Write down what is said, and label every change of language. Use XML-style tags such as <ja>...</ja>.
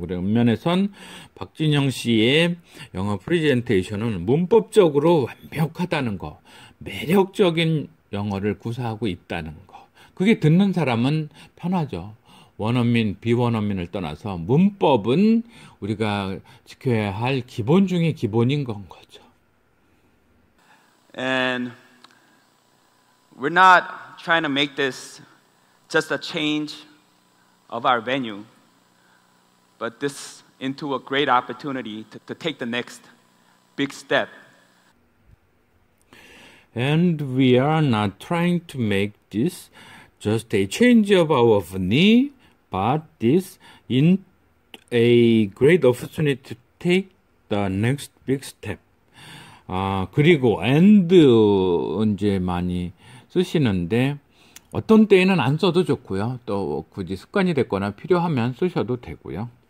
<ko>그런 면에선 박진영 씨의 영어 프레젠테이션은 문법적으로 완벽하다는 거, 매력적인 영어를 구사하고 있다는 거. 그게 듣는 사람은 편하죠. 원어민, 비원어민을 떠나서 문법은 우리가 지켜야 할 기본 중에 기본인 건 거죠.</ko> <en>And we're not trying to make this just a change of our venue, but this into a great opportunity to take the next big step. And we are not trying to make this just a change of our venue, but this in a great opportunity to take the next big step.</en> <ko>그리고 and 이제 많이 쓰시는데 어떤 때에는 안 써도 좋고요. 또 굳이 습관이 됐거나 필요하면 쓰셔도 되고요.</ko>